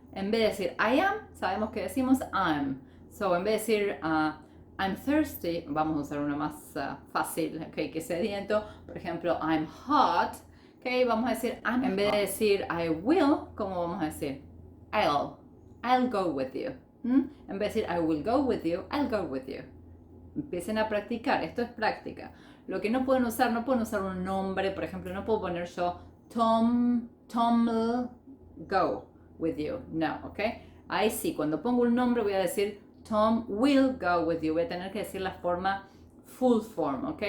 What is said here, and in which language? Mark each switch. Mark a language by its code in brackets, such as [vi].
[es] En vez de decir I am, sabemos que decimos I'm. So, en vez de decir [en] I'm thirsty, [es] vamos a usar una más fácil, ¿okay? Que sediento. Por ejemplo, [en] I'm hot. [es] Okay, vamos a decir I'm en vez de decir [en] I will, [es] ¿cómo vamos a decir? [en] I'll go with you. [es] En vez de decir [en] I will go with you, I'll go with you. [es] Empiecen a practicar, esto es práctica. Lo que no pueden usar un nombre, por ejemplo, no puedo poner yo [en] Tom will go with you. [es] No, ¿ok? Ahí sí, cuando pongo un nombre voy a decir [en] Tom will go with you. [es] Voy a tener que decir la forma [en] full form, [es] ¿ok?